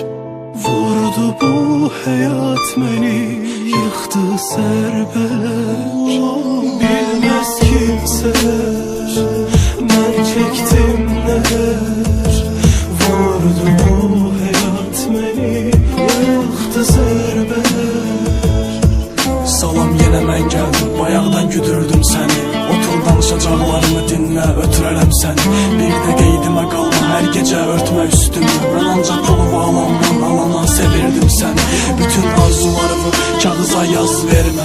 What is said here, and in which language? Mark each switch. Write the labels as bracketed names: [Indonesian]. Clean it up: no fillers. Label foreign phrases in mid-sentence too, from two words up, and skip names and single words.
[Turkish] Vurdu bu hayat beni, yıktı serbeler. Bilmez kimseler ben çektim neler. Vurdu bu hayat beni, yıktı serbeler. [Azerbaijani] Salam yenə mən gəldim, bayaqdan güdürdüm səni. Otur danışacaqlarımı dinlə, ötürərəm səni. Bir də qeydimə qalma, hər gecə örtmə üstümü. Mən ancaq pulu bağlandan alana sevirdim səni. Bütün arzularımı kağıza yaz vermə.